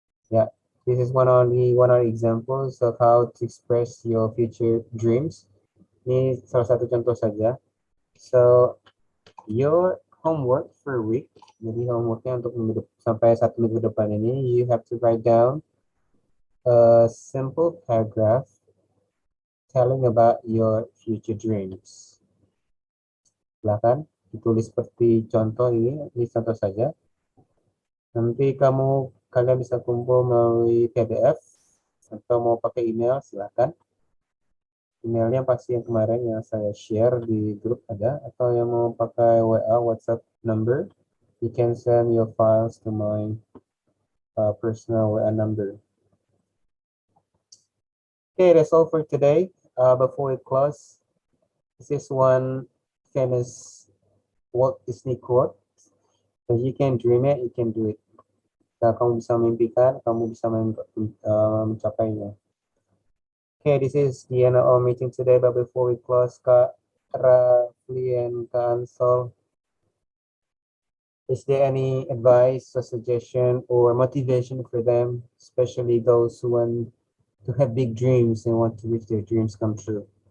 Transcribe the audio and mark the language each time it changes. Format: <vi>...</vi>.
<en>Yeah, this is one of the examples of how to express your future dreams.</en> <id>Ini salah satu contoh saja.</id> <en>So your homework for a week,</en> <id>jadi homeworknya untuk sampai 1 minggu depan ini,</id> <en>you have to write down a simple paragraph telling about your future dreams.</en> <id>Silakan ditulis seperti contoh ini contoh saja. Nanti kalian bisa kumpul melalui PDF atau mau pakai email, silakan. Emailnya pasti yang kemarin yang saya share di grup ada, atau yang mau pakai WA WhatsApp number,</id> <en>you can send your files to my personal WA number. Okay, that's all for today. Before we close, this is one famous Walt Disney quote. If you can dream it, you can do it.</en> <id>Kalau kamu bisa mimpikan, kamu bisa mencapainya.</id> <en>Okay, this is the end of our meeting today. But before we close, Kak Rafli and Kak Ansel, is there any advice or suggestion or motivation for them, especially those who want to have big dreams and want to reach their dreams come true?</en>